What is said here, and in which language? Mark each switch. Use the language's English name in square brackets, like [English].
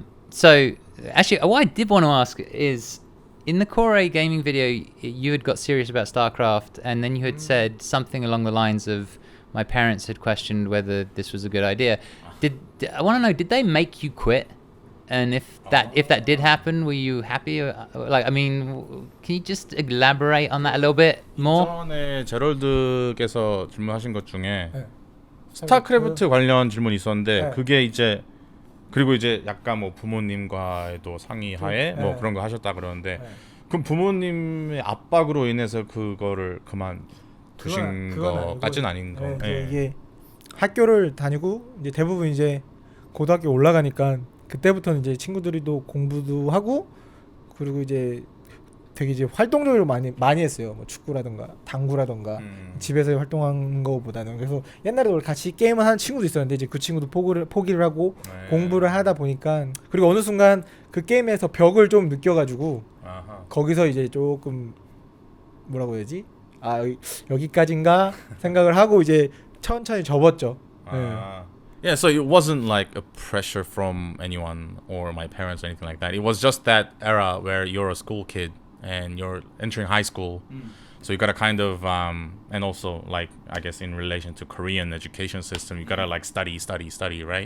[English] So actually, what I did want to ask is, in the Core Gaming video, you had got serious about Starcraft, and then you had said something along the lines of, my parents had questioned whether this was a good idea. I want to know, did they make you quit? And if that did happen, were you happy? Can you just elaborate on that a little bit more? [Korean] 전에 제럴드께서 질문하신 것 중에 스타크래프트 관련 질문이 있었는데 그게 이제 그리고 이제 약간 뭐 부모님과도 상의하에 뭐 그런 거 하셨다 그러는데 그럼 부모님의 압박으로 인해서 그거를 그만두신 거까지는 아닌 거. 이게 학교를 다니고 이제 대부분 이제 고등학교 올라가니까 그때부터는 이제 친구들이 또 공부도 하고 그리고 이제 되게 이제 활동적으로 많이 했어요. 뭐 축구라든가 당구라든가 집에서 활동한 거보다는. 그래서 옛날에 같이 게임을 하는 친구도 있었는데 이제 그 친구도 포기를 하고 공부를 하다 보니까 그리고 어느 순간 그 게임에서 벽을 좀 느껴가지고 거기서 이제 조금 뭐라고 해야지? 여기까지인가 생각을 하고 이제 천천히 접었죠. [English] Yeah, so it wasn't like a pressure from anyone or my parents or anything like that. It was just that era where you're a school kid and you're entering high school. So you gotta kind of and also like I guess in relation to Korean education system, you gotta like study, right?